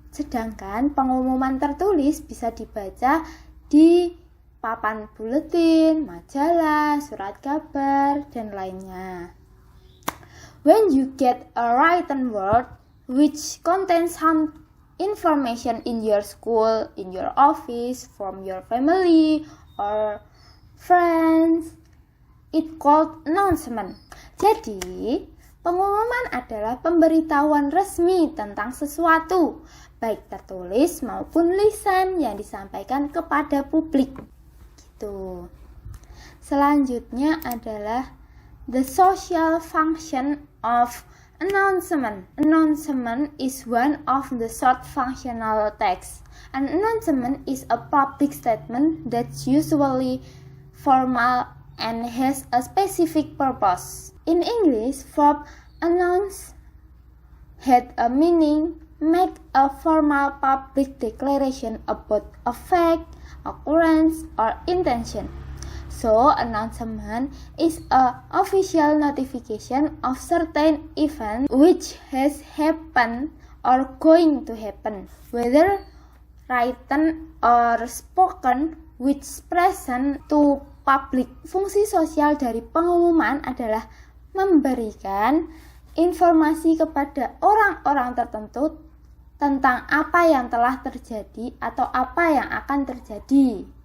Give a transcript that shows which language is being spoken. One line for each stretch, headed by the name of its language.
Indonesian: Sedangkan pengumuman tertulis bisa dibaca di papan buletin, majalah, surat kabar, dan lainnya.
English: When you get a written word which contains some information in your school, in your office, from your family or friends, it called announcement.
Indonesian: Jadi, pengumuman adalah pemberitahuan resmi tentang sesuatu, baik tertulis maupun lisan yang disampaikan kepada publik. Gitu. Selanjutnya adalah the social function of announcement.
English: Announcement is one of the short functional texts. An announcement is a public statement that's usually formal and has a specific purpose. In English, verb announce had a meaning make a formal public declaration about a fact, occurrence, or intention. So, announcement is a official notification of certain event which has happened or going to happen, whether written or spoken, which present to public.
Indonesian: Fungsi sosial dari pengumuman adalah memberikan informasi kepada orang-orang tertentu tentang apa yang telah terjadi atau apa yang akan terjadi.